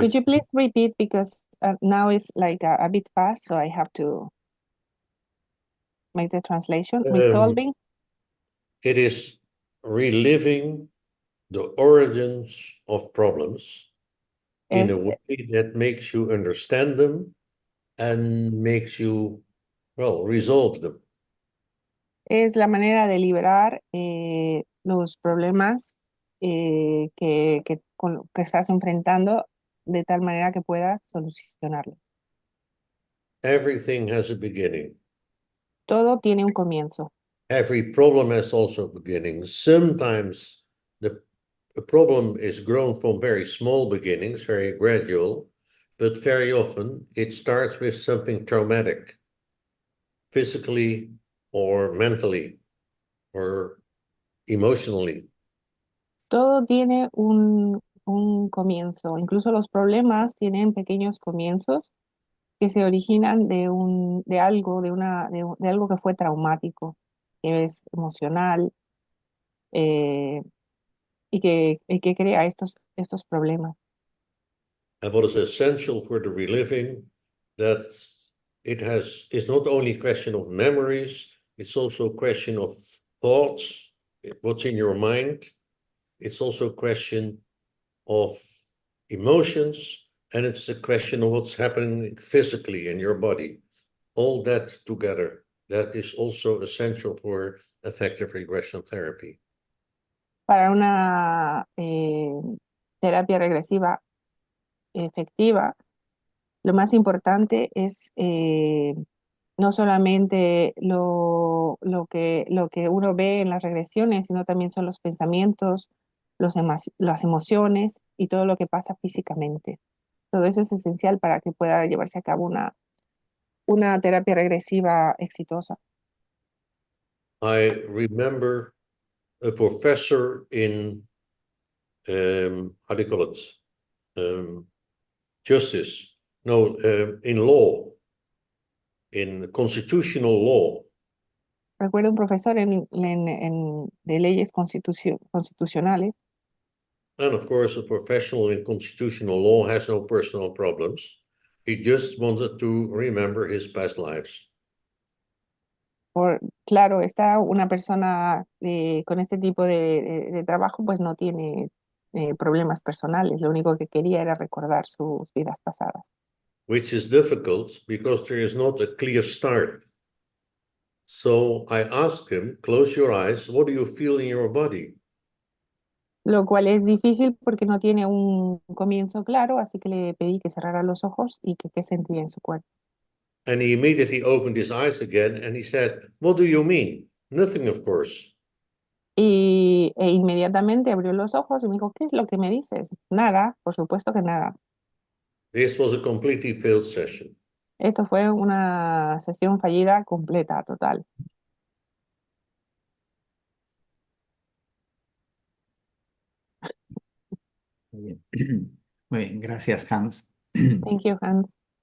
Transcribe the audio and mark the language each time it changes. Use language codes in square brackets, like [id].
[en] could you please repeat, because now it's like a bit fast, so I have to make the translation. Resolving. It is reliving the origins of problems in a [es] Es, [en] way that makes you understand them and makes you, well, resolve them. [es] es la manera de liberar los problemas que estás enfrentando de tal manera que puedas solucionarlo. [en] Everything has a beginning. [es] Todo tiene un comienzo. [en] Every problem has also a beginning. Sometimes the problem is grown from very small beginnings, very gradual, but very often it starts with something traumatic, physically or mentally or emotionally. [es] Todo tiene un comienzo. Incluso los problemas tienen pequeños comienzos que se originan de algo, de algo que fue traumático, que es emocional, y que crea estos problemas. [en] And what is essential for the reliving, that it's not only a question of memories, it's also a question of thoughts, what's in your mind. It's also a question of emotions, and it's a question of what's happening physically in your body. All that together, that is also essential for effective regression therapy. [es] Para una terapia regresiva efectiva, lo más importante es no solamente lo que uno ve en las regresiones, sino también son los pensamientos, las emociones y todo lo que pasa físicamente. Todo eso es esencial para que pueda llevarse a cabo una terapia regresiva exitosa. [en] I remember a professor in, how do you call it? Justice, no, in law, in constitutional law. [es] Recuerdo un profesor de leyes constitucionales. [en] And of course, a professional in constitutional law has no personal problems. He just wanted to remember his past lives. [es] Claro, está una persona con este tipo de trabajo, pues no tiene problemas personales. Lo único que quería era recordar sus vidas pasadas. [en] Which is difficult because there is not a clear start. So I asked him, close your eyes, what do you feel in your body? [es] Lo cual es difícil porque no tiene un comienzo claro, así que le pedí que cerrara los ojos y que qué sentía en su cuerpo. [en] And he immediately opened his eyes again and he said, what do you mean? Nothing, of course. [es] E inmediatamente abrió los ojos y me dijo, ¿qué es lo que me dices? Nada, por supuesto que nada. [en] This was a completely failed session. [es] Esto fue una sesión fallida completa, total. Muy bien, muy bien, gracias, Hans. [en] Thank you, Hans.